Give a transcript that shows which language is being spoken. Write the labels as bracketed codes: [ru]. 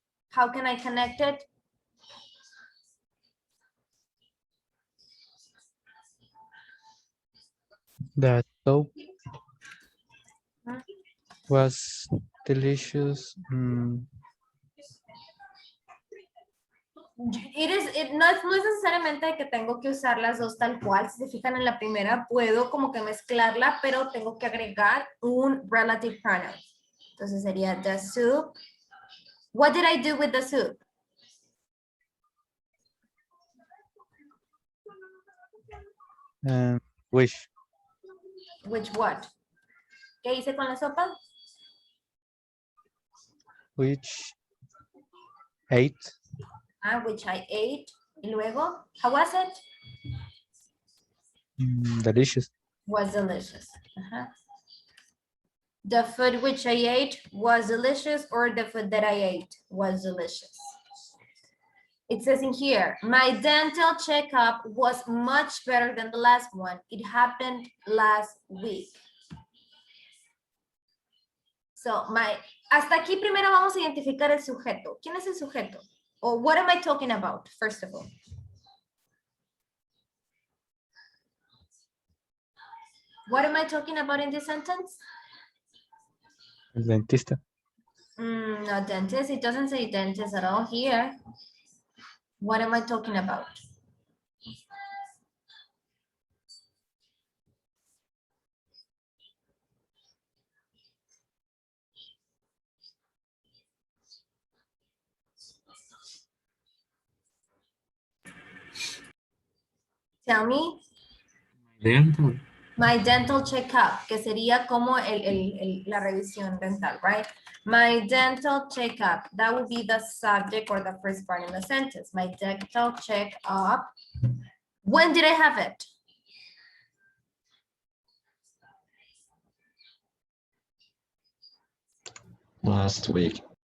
[en] How can I connect it? That soap was delicious. [es] No es necesariamente que tengo que usar las dos tal cual. Si se fijan en la primera, puedo como que mezclarla, pero tengo que agregar un relative pronoun. Entonces sería [en] the soup. What did I do with the soup? Which. Which what? [es] ¿Qué hice con la sopa? [en] Which ate. Which I ate. [es] Y luego, [en] how was it? Delicious. Was delicious. The food which I ate was delicious, or the food that I ate was delicious. It says in here, my dental checkup was much better than the last one. It happened last week. So, [es] hasta aquí primero vamos a identificar el sujeto. ¿Quién es el sujeto? [en] Or what am I talking about, first of all? What am I talking about in this sentence? [es] El dentista. [en] No, dentist. It doesn't say dentist at all here. What am I talking about? Tell me. Dental. My dental checkup, [es] que sería como la revisión dental, [en] right? My dental checkup, that would be the subject or the first part in the sentence. My dental checkup. When did I have it? Last week.